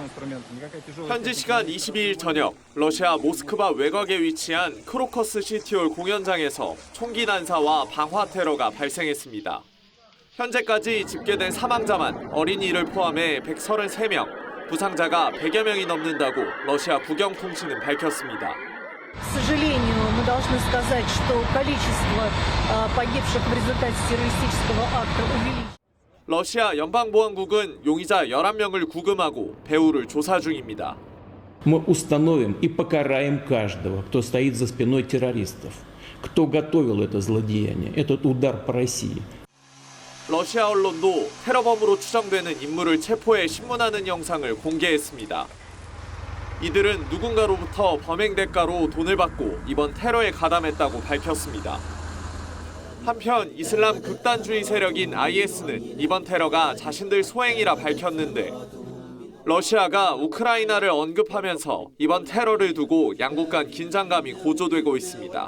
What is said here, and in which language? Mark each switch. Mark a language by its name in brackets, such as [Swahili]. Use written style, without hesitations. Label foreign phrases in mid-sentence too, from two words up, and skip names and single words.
[Korean] 현지 시간 22일 저녁 러시아 모스크바 외곽에 위치한 크로커스 시티홀 공연장에서 총기 난사와 방화 테러가 발생했습니다. 현재까지 집계된 사망자만 어린이를 포함해 133명, 부상자가 100여 명이 넘는다고 러시아 국영통신은 밝혔습니다. [Russian] К сожалению, мы должны сказать, что количество погибших в результате террористического акта увеличилось. [Korean] 러시아 연방보안국은 용의자 11명을 구금하고 배후를 조사 중입니다. [Russian] Мы установим и покараем каждого, кто стоит за спиной террористов, кто готовил это злодеяние, этот удар по России. [Korean] 러시아 언론도 테러범으로 추정되는 인물을 체포해 신문하는 영상을 공개했습니다. 이들은 누군가로부터 범행 대가로 돈을 받고 이번 테러에 가담했다고 밝혔습니다. 한편 이슬람 극단주의 세력인 IS는 이번 테러가 자신들 소행이라 밝혔는데 러시아가 우크라이나를 언급하면서 이번 테러를 두고 양국 간 긴장감이 고조되고 있습니다.